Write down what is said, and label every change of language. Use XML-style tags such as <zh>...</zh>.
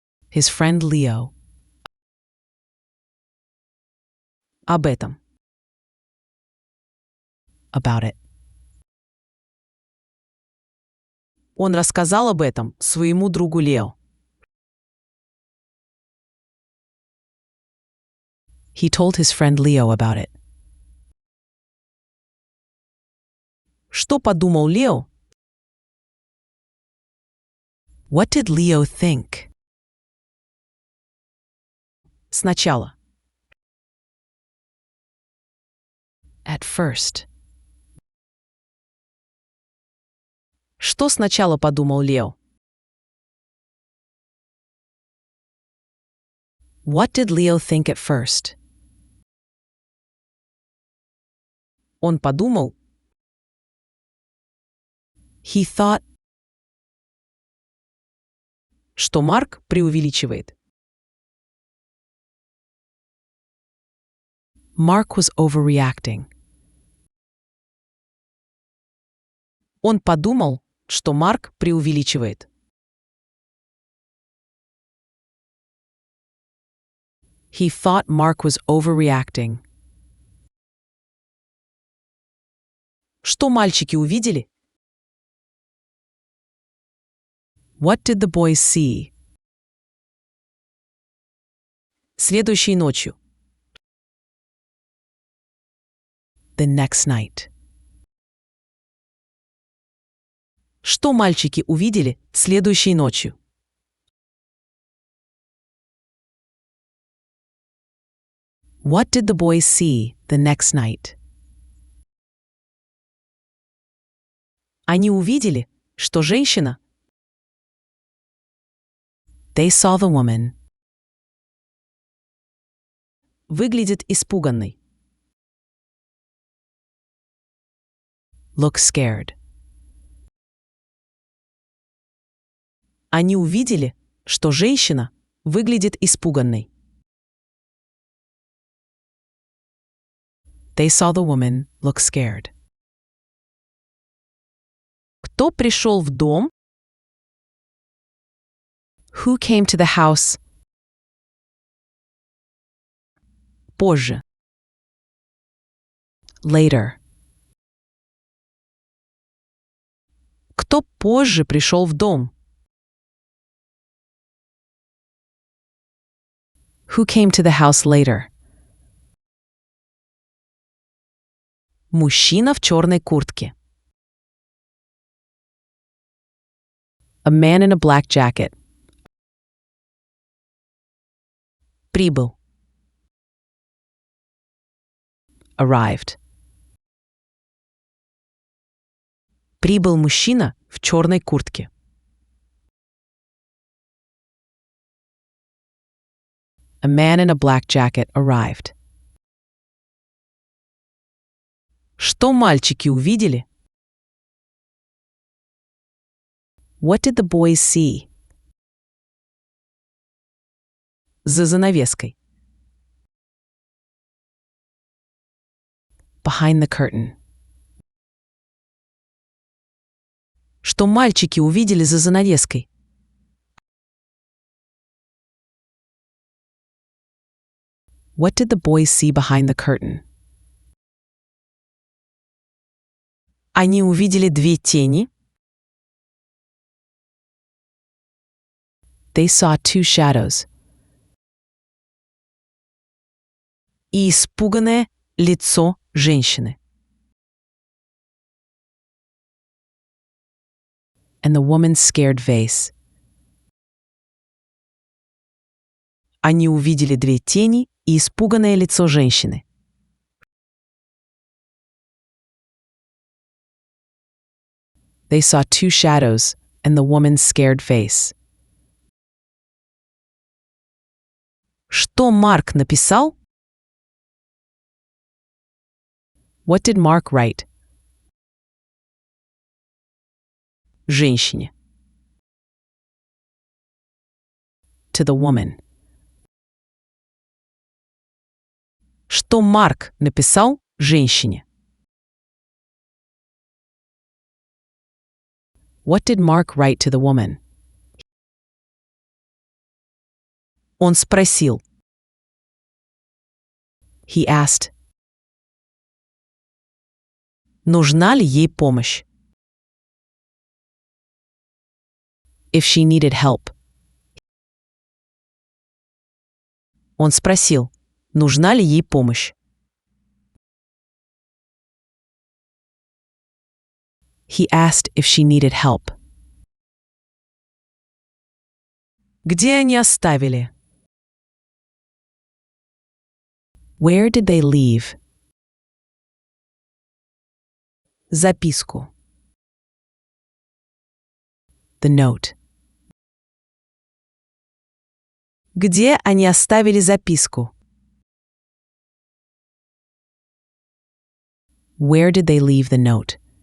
<en>His friend Leo.</en> <ru>Об этом.</ru> <en>About it.</en> <ru>Он рассказал об этом своему другу Лео.</ru> <en>He told his friend Leo about it.</en> <ru>Что подумал Лео?</ru> <en>What did Leo think?</en> <ru>Сначала.</ru> <en>At first.</en> <ru>Что сначала подумал Лео?</ru> <en>What did Leo think at first?</en> <ru>Он подумал.</ru> <en>He thought,</en> <ru>что Марк преувеличивает.</ru> <en>Mark was overreacting.</en> <ru>Он подумал, что Марк преувеличивает.</ru> <en>He thought Mark was overreacting.</en> <ru>Что мальчики увидели?</ru> <en>What did the boys see?</en> <ru>Следующей ночью.</ru> <en>The next night.</en> <ru>Что мальчики увидели следующей ночью?</ru> <en>What did the boys see the next night?</en> <ru>Они увидели, что женщина.</ru> <en>They saw the woman.</en> <ru>Выглядит испуганной.</ru> <en>Look scared.</en> <ru>Они увидели, что женщина выглядит испуганной.</ru> <en>They saw the woman look scared.</en> <ru>Кто пришел в дом?</ru> <en>Who came to the house?</en> <ru>Позже.</ru> <en>Later.</en> <ru>Кто позже пришел в дом?</ru> <en>Who came to the house later?</en> <ru>Мужчина в черной куртке.</ru> <en>A man in a black jacket.</en> <ru>Прибыл.</ru> <en>Arrived.</en> <ru>Прибыл мужчина в черной куртке.</ru> <en>A man in a black jacket arrived.</en> <ru>Что мальчики увидели?</ru> <en>What did the boys see?</en> <ru>За занавеской.</ru> <en>Behind the curtain.</en> <ru>Что мальчики увидели за занавеской?</ru> <en>What did the boys see behind the curtain?</en> <ru>Они увидели две тени.</ru> <en>They saw two shadows.</en> <ru>И испуганное лицо женщины.</ru> <en>And the woman's scared face.</en> <ru>Они увидели две тени и испуганное лицо женщины.</ru> <en>They saw two shadows and the woman's scared face.</en> <ru>Что Марк написал?</ru> <en>What did Mark write?</en> <ru>Женщине.</ru> <en>To the woman.</en> <ru>Что Марк написал женщине?</ru> <en>What did Mark write to the woman?</en> <ru>Он спросил.</ru> <en>He asked.</en> <ru>Нужна ли ей помощь?</ru> <en>If she needed help.</en> <ru>Он спросил, нужна ли ей помощь.</ru> <en>He asked if she needed help.</en> <ru>Где они оставили?</ru> <en>Where did they leave?</en> <ru>Записку.</ru> <en>The note.</en> <ru>Где они оставили записку?</ru> <en>Where did they leave the note?</en>